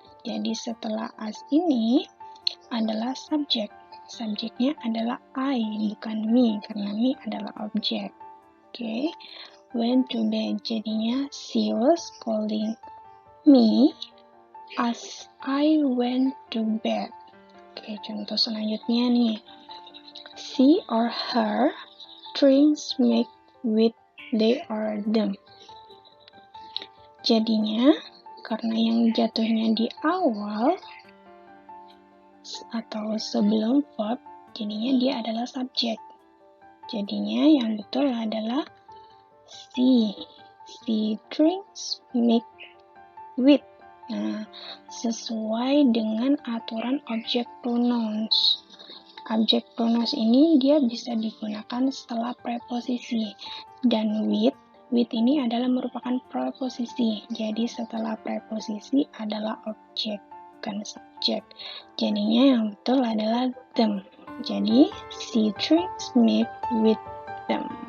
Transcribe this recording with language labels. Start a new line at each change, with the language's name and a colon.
Indonesian: Jadi setelah us ini adalah subjek. Subjeknya adalah I, bukan me, karena me adalah objek. Oke.
English: Went to bed,
Indonesian: jadinya
English: she was calling me as I went to bed.
Indonesian: Oke, contoh selanjutnya nih.
English: She or her drinks milk with they or them.
Indonesian: Jadinya, karena yang jatuhnya di awal atau sebelum verb, jadinya dia adalah subjek. Jadinya yang betul adalah she.
English: She drinks milk with.
Indonesian: Nah, sesuai dengan aturan
English: object pronouns.
Indonesian: Object pronouns ini dia bisa digunakan setelah preposisi. Dan with ini adalah merupakan preposisi. Jadi setelah preposisi adalah objek, bukan subjek. Jadinya yang betul adalah them. Jadi,
English: she drinks milk with them.